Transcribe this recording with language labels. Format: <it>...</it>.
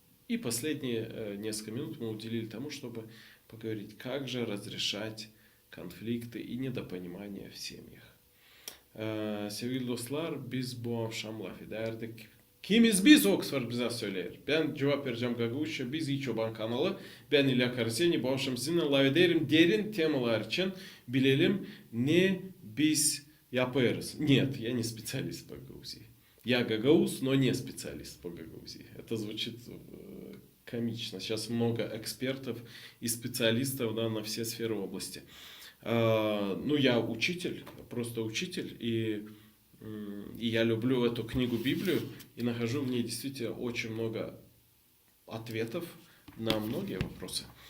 <ru>И последние несколько минут мы уделили тому, чтобы поговорить, как же разрешать konflikte и недопонимания в семьях.</ru> <gag>Sevgili dostlar, biz bu akşam laf ederdik. Kimiz biz Oxford bize söyler. Ben cevap vereceğim Gagavuzca. Biz İyi Çoban kanalı. Ben İlya Karaseni. Bu akşam sizinle laf ederim. Derin temalar için bilelim ne biz yaparız.</gag> <ru>Нет, я не специалист по Гагаузии. Я гагауз, но не специалист по Гагаузии. Это звучит комично. Сейчас много экспертов и специалистов, да, на все сферы области. Ну, я учитель, просто учитель, и я люблю эту книгу Библию, и нахожу в ней действительно очень много ответов на многие вопросы.</ru>